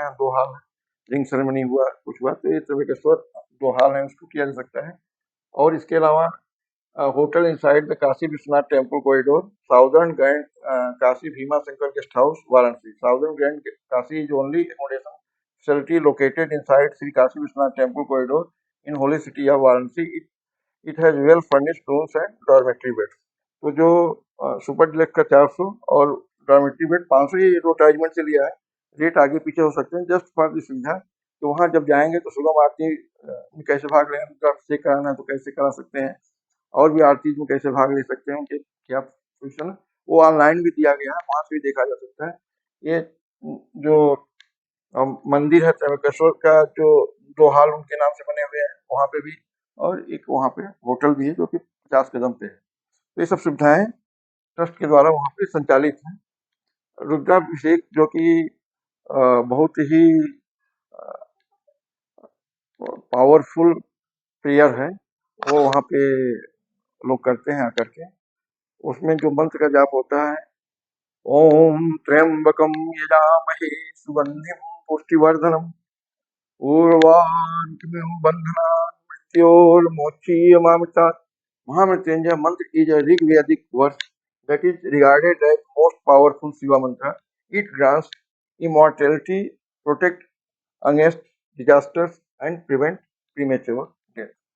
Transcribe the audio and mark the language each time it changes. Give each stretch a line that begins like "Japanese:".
Hindi: यहाँ 2 हॉल है, ring ceremony हुआ कुछ हुआ तो ये त्र्यंबकेश्वर 2 हॉल है, उसको किया जा सकता है। और इसके अलावा hotel inside the Kashi Vishwanath temple corridor, southern grand Kashi Bhima Shankar guest house Varanasi.
English: Southern grand Kashi is only accommodation facility located inside Sri Kashi Vishwanath Temple corridor in holy city of Varanasi. It has well furnished rooms and dormitory beds.
Hindi: तो जो super deluxe का 400 और dormitory bed 500 ये advertisement से लिया है, rate आगे पीछे हो सकते हैं, जस्ट फॉर दी सुविधा। तो वहाँ जब जाएंगे तो सुगम आरती में कैसे भाग लें, चेक कराना है तो कैसे करा सकते हैं, और भी आरती में कैसे भाग ले सकते हैं, उनके क्या पोजिशन है, वो ऑनलाइन भी दिया गया है, वहाँ से भी देखा जा सकता है। ये जो मंदिर है त्र्यंबकेश्वर का, जो 2 हॉल उनके नाम से बने हुए हैं वहाँ पे भी, और एक वहाँ पे होटल भी है जो कि 50 कदम पे है। तो ये सब सुविधाएं ट्रस्ट के द्वारा वहाँ पे संचालित हैं। रुद्राभिषेक जो कि बहुत ही पावरफुल प्रेयर है, वो वहाँ पे लोग करते हैं आकर के। उसमें जो मंत्र का जाप होता है,
Sanskrit: ओम त्र्यंबकम यजामहे सुगंधिम पुष्टिवर्धनम उर्वारुकमिव बंधनान् मृत्योर्मोक्षीयमामृतात्।
English: Mahamrityunjaya mantra is a Rigvedic verse that is regarded as most powerful Shiva mantra. It grants immortality, protect against disasters and prevent premature death.